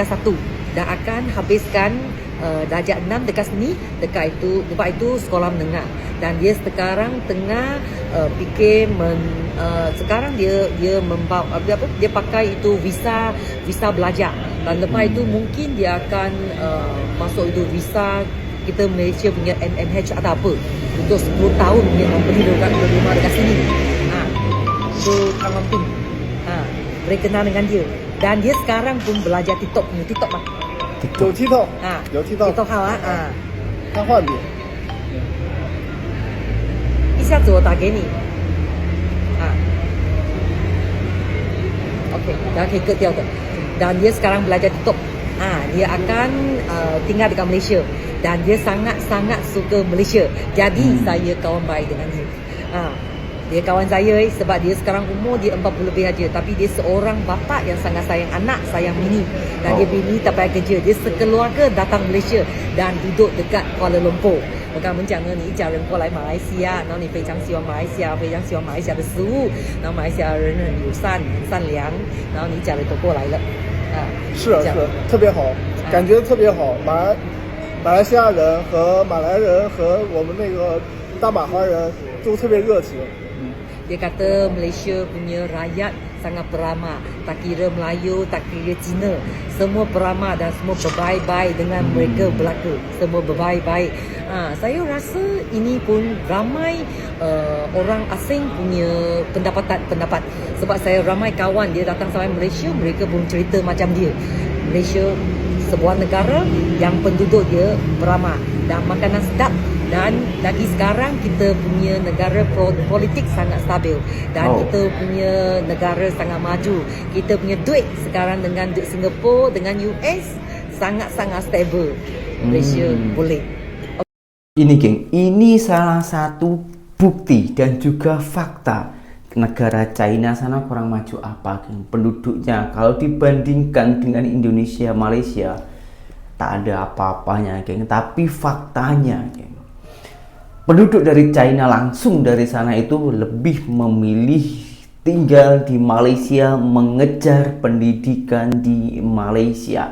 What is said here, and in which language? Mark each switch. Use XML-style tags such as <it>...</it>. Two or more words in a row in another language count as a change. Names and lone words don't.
<ms>1 dan akan habiskan darjah 6 dekat sini, tempat itu sekolah menengah, dan dia sekarang tengah fikir sekarang dia membawa dia pakai itu visa belajar, dan lepas itu mungkin dia akan masuk itu visa kita Malaysia punya MMH atau apa untuk 10 tahun dia membeli rumah dekat sini. Itu Kang Amping. Boleh kenal dengan dia. Dan dia sekarang pun belajar TikTok lah.</ms> <zh>有 TikTok， 有 TikTok， TikTok 好啊。看画笔。一下子我打给你。OK， dah可以割掉的。</zh> <ms>Dan dia sekarang belajar TikTok. Dia akan tinggal dekat Malaysia, dan dia sangat-sangat suka Malaysia. Jadi saya kawan baik dengan dia. Dia kawan saya sebab dia sekarang umur dia 40 lebih aja, tapi dia seorang bapa yang sangat sayang anak, sayang bini. Dan dia bini tak payah kerja, dia sekeluarga datang Malaysia dan duduk dekat Kuala Lumpur.</ms> <zh>我跟他们讲呢，你一家人过来马来西亚，然后你非常喜欢马来西亚，非常喜欢马来西亚的食物，然后马来西亚人很友善、很善良，然后你一家人都过来了。是，特别好，感觉特别好。马来西亚人和马来人和我们那个大马华人都特别热情。</zh> <ms>Dia kata Malaysia punya rakyat sangat beramah, tak kira Melayu, tak kira Cina, semua beramah dan semua berbaik-baik dengan mereka belaka, semua berbaik-baik. Saya rasa ini pun ramai orang asing punya pendapat, sebab saya ramai kawan dia datang sampai Malaysia, mereka pun cerita macam dia. Malaysia sebuah negara yang penduduk dia beramah dan makanan sedap, dan lagi sekarang kita punya negara politik sangat stabil, dan kita punya negara sangat maju. Kita punya duit sekarang dengan duit Singapura, dengan US sangat-sangat stabil. Malaysia boleh.</ms> <id>Ini geng, ini salah satu bukti dan juga fakta negara China sana kurang maju apa geng. Penduduknya kalau dibandingkan dengan Indonesia, Malaysia tak ada apa-apanya geng, tapi faktanya geng, penduduk dari China langsung dari sana itu lebih memilih tinggal di Malaysia, mengejar pendidikan di Malaysia.</id>